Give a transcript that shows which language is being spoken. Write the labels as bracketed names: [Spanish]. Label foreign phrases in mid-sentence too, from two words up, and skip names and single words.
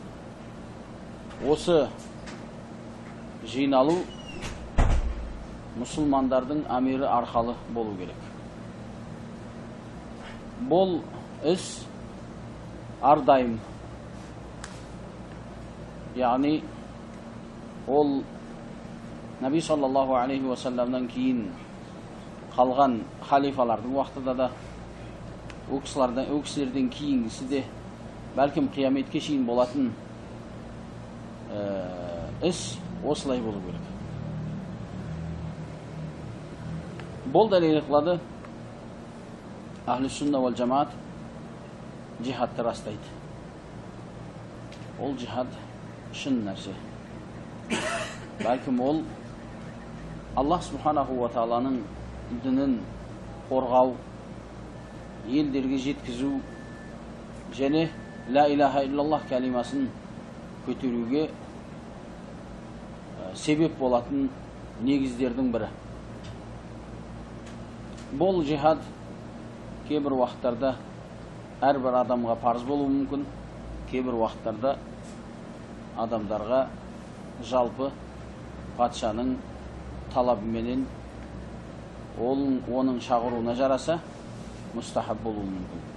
[Kazakh] Осы жиналу мұсылмандардың амирі арқалы болу керек. Бұл іс ардайым, яғни ол Наби [Arabic] صلى الله عليه وسلم [Kazakh] кейін қалған халифалардың уақытында да, о кісілерден кейінгісі де бәлкім қияметке шейін болатын іс осылай болу керек. Бұл дәлел қылады [Arabic] أهل السنة والجماعة [Kazakh] jihadты растайды. Ол jihad шын нәрсе. Бәлкім ол [Arabic] الله سبحانه وتعالى [Kazakh] дінін қорғау, елдерге жеткізу және [Arabic] لا إله إلا الله [Kazakh] кәлимасын көтеруге себеп болатын негіздердің бірі. Бұл jihad кейбір уақыттарда әрбір адамға парыз болуы мүмкін, кейбір уақыттарда адамдарға жалпы патшаның талабыменен оның шақыруына жараса мұстахаб болуы мүмкін.